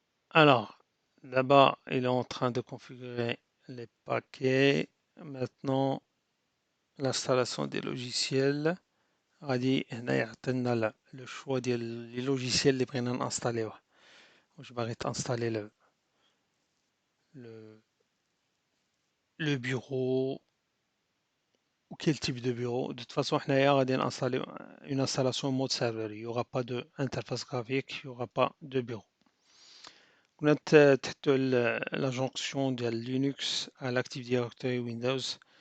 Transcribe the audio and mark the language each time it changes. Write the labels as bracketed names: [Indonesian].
[French] Alors, d'abord, il est en train de configurer les paquets. Maintenant, l'installation des logiciels. [Arabic] غادي هنا يعطينا [French] le choix [Arabic] ديال [French] les logiciels [Arabic] اللي بغينا نانستاليوه. واش باغي تانستالي [French] le, le bureau ou quel type de bureau. De toute façon, [Arabic] حنايا غادي [French] installer une installation mode serveur. Il n'y aura pas d'interface graphique, il n'y aura pas de bureau. On a la jonction de Linux à l'Active Directory Windows.